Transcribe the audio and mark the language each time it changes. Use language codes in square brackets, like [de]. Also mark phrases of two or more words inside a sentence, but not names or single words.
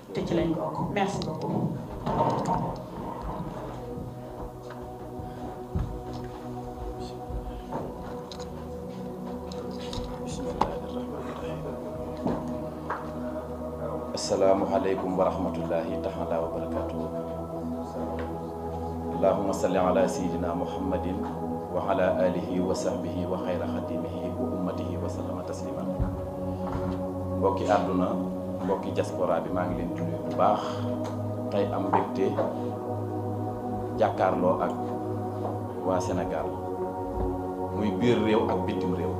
[wo] te ci lañ bokk. [fr] Merci beaucoup. [ar] السلام عليكم ورحمة الله تعالى وبركاته. اللهم صل على سيدنا محمد و على آله و صحبه و خير خادمه و أمته و سلم تسليما. [wo] Mbokki àdduna mbokki diaspora bi maa ngi leen di nuyu bu baax tey am mbégte jàkkaarloo ak waa Sénégal muy biir réew ak bitim réew.